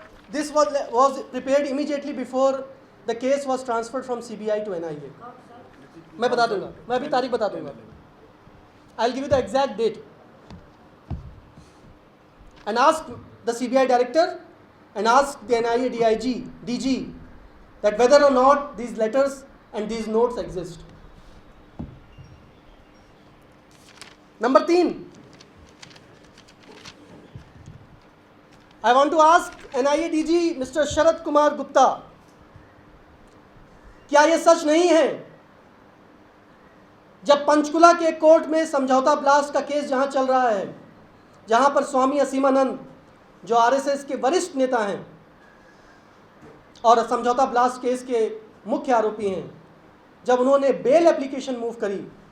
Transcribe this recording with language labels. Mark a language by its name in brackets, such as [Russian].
[English] This was prepared immediately before the case was transferred from CBI to NIA. [Hindi] मैं बता दूंगा, मैं अभी तारीख बता दूंगा. [English] I'll give you the exact date. And ask the CBI director and ask the NIA DG that whether or not these letters and these notes exist. Number 3, I want to ask NIA DG Mr. [Hindi] Sharad Kumar Gupta, क्या यह सच नहीं है जब पंचकुला के court में समझौता blast का case जहां चल रहा है, जहां पर स्वामी असीमानंद जो आरएसएस के वरिष्ठ नेता हैं और समझौता ब्लास्ट केस के मुख्य आरोपी हैं, जब उन्होंने बेल एप्लीकेशन मूव करी